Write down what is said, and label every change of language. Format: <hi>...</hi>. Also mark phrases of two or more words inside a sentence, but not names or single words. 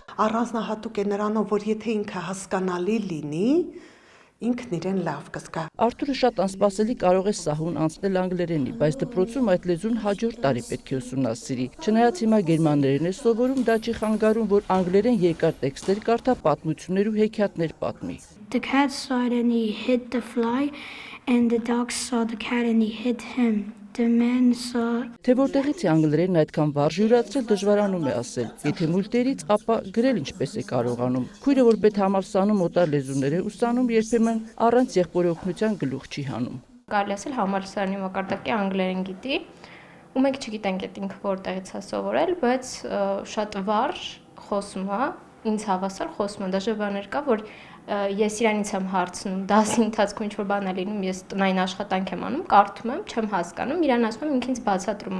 <hy>Առանձնահատուկ է նրանով, որ եթե ինքը հասկանալի լինի, ինքն իրեն լավ կզգա։ Արթուրը շատ անսպասելի կարող է սահուն անցնել անգլերենի, բայց դպրոցում այդ լեզուն հաջորդ տարի պետք է ուսումնասիրի։ Չնայած հիմա գերմաներեն է սովորում, դա չի խանգարում, որ անգլերեն երկար տեքստեր կարդա, պատմություններ ու հեքիաթներ պատմի։</hy> <en>The cat saw it and he hit the fly and the dog saw the cat and he hit him. The man saw</en> <hy>Թե որտեղից է անգլերենն այդքան վարժ յուրացրել դժվարանում է ասել։ Եթե մուլտերից, ապա գրել ինչպես է կարողանում։ Քույրը որ պետհամալսանում օտար լեզուներ է ուսանում, երբեմն առանց եղբորի օգնության գլուխ չի հանում։ Կարելի ասել համալսարանի մակարդակի անգլերեն գիտի, ու մենք չգիտենք այդ ինքը որտեղից է սովորել, բայց շատ վարժ խոսում է, ինձ հավասար խոսում է, դաժե բաներ կա, որ ես իրանից եմ հարցնում, դասի ընթացքում ինչ-որ բան է լինում, ես տնային աշխատանք եմ անում, կարդում եմ, չեմ հասկանում, իրան ասում եմ, ինքնից բացատրում է։</hy>